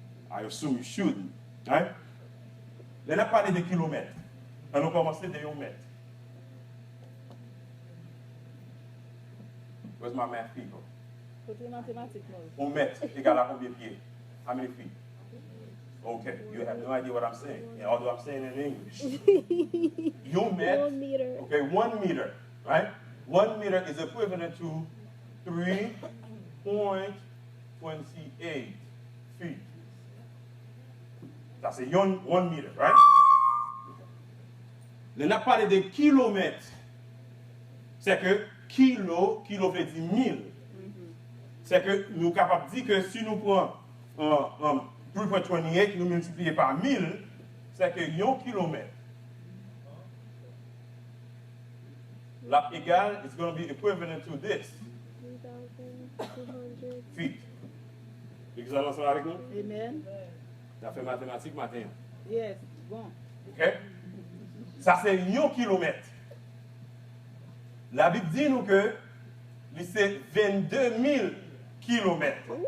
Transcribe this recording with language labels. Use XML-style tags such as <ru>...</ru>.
<en>I assume you shouldn't, right?</en> <fr>Là, on a parlé de kilomètres. On a commencé de 1 mètre.</fr> <en>Where's my math people?</en> <fr>Côté mathématique, 1 mètre égale à combien de pieds?</fr> <en>How many feet? Okay, you have no idea what I'm saying. Yeah, although I'm saying it in English.</en> <fr>1 mètre.</fr> <en>1 meter. Okay, 1 meter, right? 1 meter is equivalent to 3.28 feet. That's a 1 meter, right?</en> <fr>On a parlé de kilomètres. C'est que kilo veut dire 1000. C'est que nous sommes capables de dire que si nous prenons 3.28, nous multiplions par 1000, c'est que 1 kilomètre. La égale</fr> <en>is going to be equivalent to this. 3,200 feet.</en> <fr>Vous allez ensemble avec nous? Amen. On a fait mathématiques matin.</fr> <en>Yes, bon.</en> <fr>OK? Ça, c'est 1 kilomètre. La Bible dit nous que c'est 22 000 kilomètres.</fr>